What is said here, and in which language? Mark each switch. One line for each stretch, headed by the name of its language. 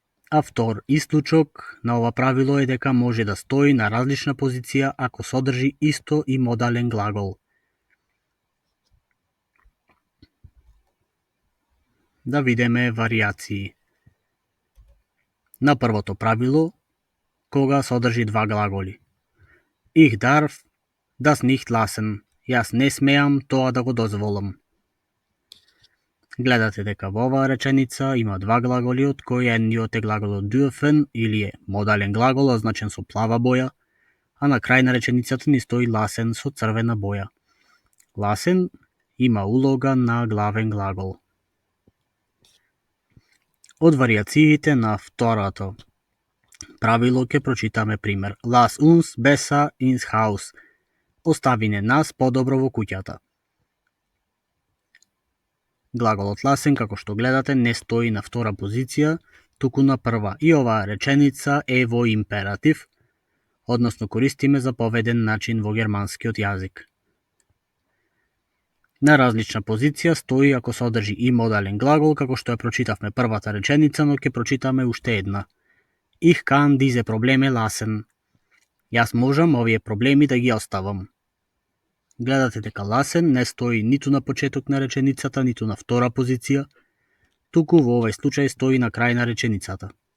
Macedonian: А втор исклучок на ова правило е дека може да стои на различна позиција ако содржи исто и модален глагол. Да видиме варијации. На првото правило, кога содржи два глаголи.
German: Ich darf das nicht lassen.
Macedonian: Јас не смеам тоа да го дозволам. Гледате дека во оваа реченица има два глаголи, од кои едниот е глаголот dürfen или е модален глагол означен со плава боја, а на крај на реченицата ни стои lassen со црвена боја. Lassen има улога на главен глагол. Од варијациите на второто правило ќе прочитаме пример.
German: Lass uns besser ins Haus.
Macedonian: Остави не нас подобро во куќата. Глаголот lassen, како што гледате, не стои на втора позиција, туку на прва. И оваа реченица е во императив, односно користиме заповеден начин во германскиот јазик. На различна позиција стои ако содржи и модален глагол, како што ја прочитавме првата реченица, но ќе прочитаме уште една.
German: Ich kann diese Probleme lassen.
Macedonian: Јас можам овие проблеми да ги оставам. Гледате дека lassen не стои ниту на почеток на реченицата, ниту на втора позиција, туку во овој случај стои на крај на реченицата.